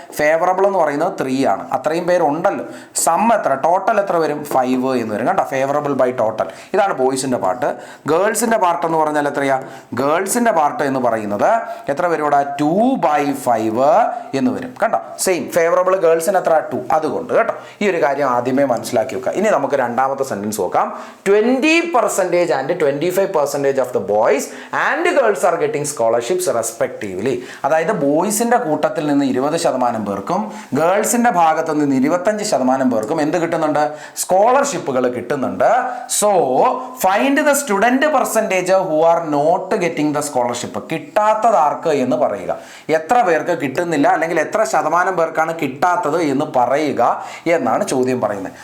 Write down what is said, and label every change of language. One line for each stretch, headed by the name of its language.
Malayalam: Favourable എന്ന് പറയുന്നത് 3 ആണ്. അത്രയും പേരുണ്ടല്ലോ. സം എത്ര? ടോട്ടൽ എത്ര വരും? 5 എന്ന് വരും. കണ്ടോ? Favourable by total. ഇതാണ് ബോയ്സിൻ്റെ പാർട്ട്. ഗേൾസിൻ്റെ പാർട്ട് എന്ന് പറഞ്ഞാൽ എത്രയാ? ഗേൾസിൻ്റെ പാർട്ട് എന്ന് പറയുന്നത് എത്ര വരും ഇവിടെ? 2/5 എന്ന് വരും. കണ്ടോ? സെയിം ഫേവറബിൾ ഗേൾസിന് എത്ര? 2. അതുകൊണ്ട് കേട്ടോ ഈ ഒരു കാര്യം ആദ്യമേ മനസ്സിലാക്കി വെക്കുക. ഇനി നമുക്ക് രണ്ടാമത്തെ സെൻറ്റൻസ് നോക്കാം.
English: 20% and 25% of the boys and girls are getting scholarships respectively.
Malayalam: അതായത് ബോയ്സിന്റെ കൂട്ടത്തിൽ നിന്ന് 20% പേർക്കും ഗേൾസിന്റെ ഭാഗത്ത് നിന്ന് 25% പേർക്കും എന്ത് കിട്ടുന്നുണ്ട്? സ്കോളർഷിപ്പുകൾ കിട്ടുന്നുണ്ട്.
English: So find the student percentage who are not getting the scholarship.
Malayalam: കിട്ടാത്തത് ആർക്ക് എന്ന് പറയുക. എത്ര പേർക്ക് കിട്ടുന്നില്ല അല്ലെങ്കിൽ എത്ര ശതമാനം പേർക്കാണ് കിട്ടാത്തത് എന്ന് പറയുക എന്നാണ് ചോദ്യം പറയുന്നത്.